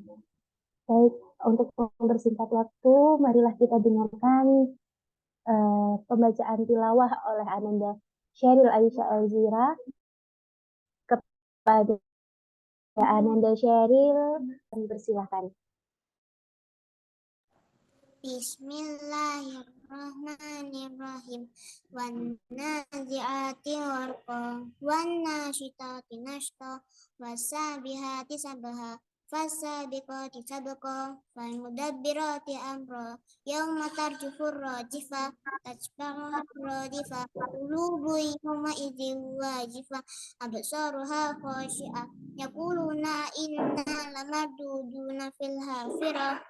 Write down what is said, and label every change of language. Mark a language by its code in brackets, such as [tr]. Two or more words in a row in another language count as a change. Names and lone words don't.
[id] Baik, untuk mempersingkat waktu, marilah kita dengarkan pembacaan tilawah oleh Ananda Sheryl Aisyah Elzira. Kepada Ananda Sheryl, persilahkan. [ar] Bismillahirrahmanirrahim. والنازعات غرقا، والناشطات نشطا، والسابحات سبحا، فالسابقات سبقا، فالمدبرات أمرا، يوم ترجف الراجفة، تتبعها الرادفة، قلوب يومئذ واجفة، أبصارها خاشعة, يقولون إنا لمردودون في الحافرة.